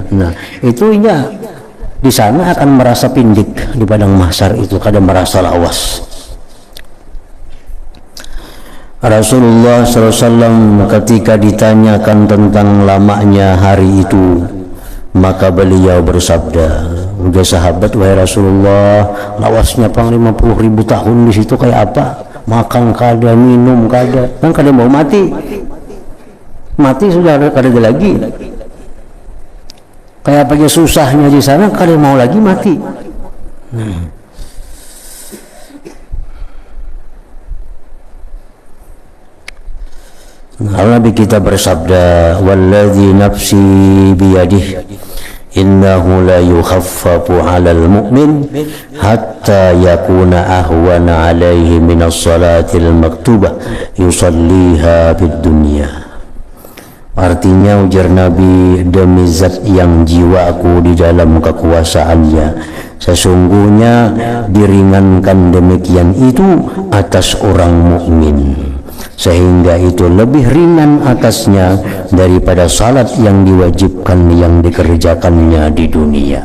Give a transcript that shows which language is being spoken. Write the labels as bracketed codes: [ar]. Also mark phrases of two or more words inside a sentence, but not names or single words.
[bjn] Nah, itunya di sana akan merasa pindik di padang mahsyar itu, kadang merasa lawas. [id] Rasulullah SAW ketika ditanyakan tentang lamanya hari itu, maka beliau bersabda, udah sahabat, wahai Rasulullah, [bjn] lawasnya 50.000 tahun di situ kayak apa? Makan kada, minum kada, kan kada mau mati sudah kada ada lagi. Kayak apa aja susahnya di sana, kada mau lagi mati. [ar] Nabi kita bersabda, والذي نفسي بيده إنه ليخفف على المؤمن حتى يكون أهون عليه من الصلاة المكتوبة يصليها في الدنيا. [id] Artinya, ujar Nabi, demi zat yang jiwaku di dalam kekuasaannya, sesungguhnya diringankan demikian itu atas orang mukmin, sehingga itu lebih ringan atasnya daripada salat yang diwajibkan yang dikerjakannya di dunia.